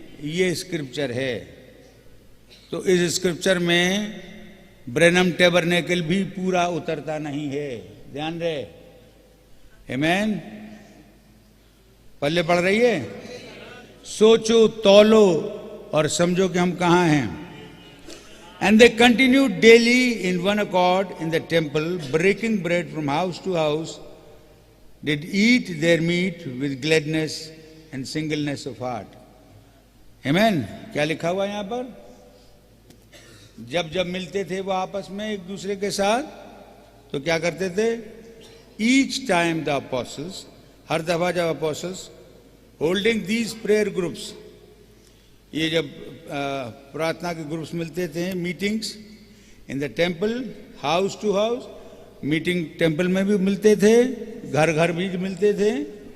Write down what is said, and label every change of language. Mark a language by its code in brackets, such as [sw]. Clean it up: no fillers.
[hi] ये स्क्रिप्चर है. तो इस स्क्रिप्चर में ब्रेनम टैबरनेकल भी पूरा उतरता नहीं है. ध्यान रहे. आमेन। पल्ले पड़ रही है। सोचो, तौलो और समझो कि हम कहाँ हैं। [en] And they continued daily in one accord in the temple, breaking bread from house to house, did eat their meat with gladness and singleness of heart. [hi] Amen. क्या लिखा हुआ है यहाँ पर? जब जब मिलते थे वो आपस में एक दूसरे के साथ, तो क्या करते थे? [en] Each time the apostles, [hi] हर दफा जब apostles [en] holding these prayer groups, [hi] ये जब प्रार्थना के ग्रुप्स मिलते थे, [en] meetings in the temple, house to house, [hi] meeting temple में भी मिलते थे, घर घर भी मिलते थे।